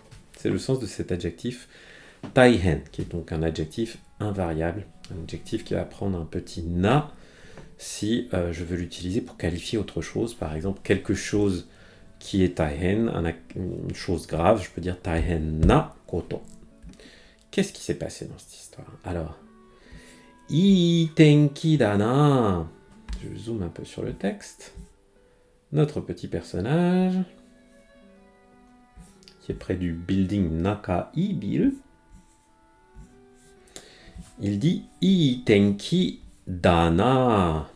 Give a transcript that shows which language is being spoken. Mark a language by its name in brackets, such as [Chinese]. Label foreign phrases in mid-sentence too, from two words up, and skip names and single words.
[French] C'est le sens de cet adjectif taihen, qui est donc un adjectif invariable, un adjectif qui va prendre un petit na si je veux l'utiliser pour qualifier autre chose, par exemple quelque chose qui est taihen, une chose grave, je peux dire [Japanese] 大変なこと. [French] Qu'est-ce qui s'est passé dans cette histoire? [Japanese] Alors, いい天気だな. [French] Je zoome un peu sur le texte. Notre petit personnage, qui est près du building Nakai Bill, il dit [Japanese] いい天気だな.